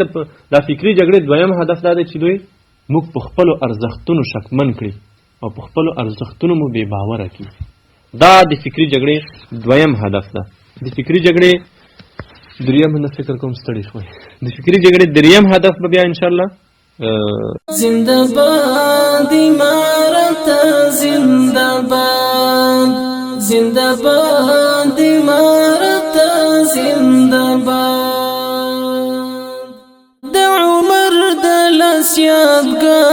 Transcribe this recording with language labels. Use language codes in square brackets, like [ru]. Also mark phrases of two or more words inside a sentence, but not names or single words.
[ps] دا فکري جګړې دویم هدف دا دی چې دوی موږ په خپلو ارزښتونو شکمن کړي او په خپلو ارزښتونو مو بې باوره کړي. دا د فکري جګړې دویم هدف ده. د فکري جګړې دریم هدف فکر کوم ستړي شوی. د فکري جګړې دریم هدف به بیا انشاءالله [fa] زنده باد امارت، زنده باد، زنده باد امارت، زنده باد. [ps] د عمر د لاس یادګار